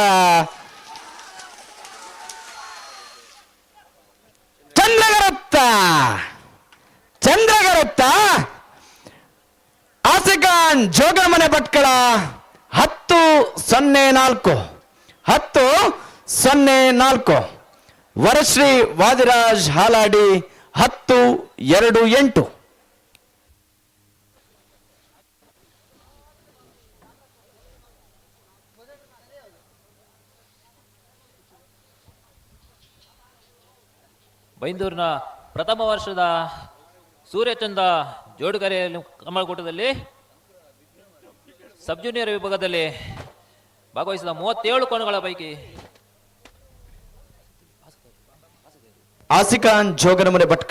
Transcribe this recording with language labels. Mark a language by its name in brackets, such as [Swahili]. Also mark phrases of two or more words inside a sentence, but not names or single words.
[Tulu] ಚಂದ್ರಗರತ್ತ ಆಸಿಕಾನ್ ಜೋಗನಮನೆ ಭಟ್ಕಳ 10-04 ವರಶ್ರೀ ವಾದಿರಾಜ್ ಹಾಲಾಡಿ 10-2-8. [Kannada] ಬೈಂದೂರಿನ ಪ್ರಥಮ ವರ್ಷದ ಸೂರ್ಯಚಂದ್ರ ಜೋಡುಗರೆ ಕಮಲಕೂಟದಲ್ಲಿ [English] sub junior [Kannada] ವಿಭಾಗದಲ್ಲಿ ಭಾಗವಹಿಸಿದ 37 ಕೋಣಗಳ ಪೈಕಿ ಆಸಿಕಾನ್ ಜೋಗನಮನೆ ಭಟ್ಕಳ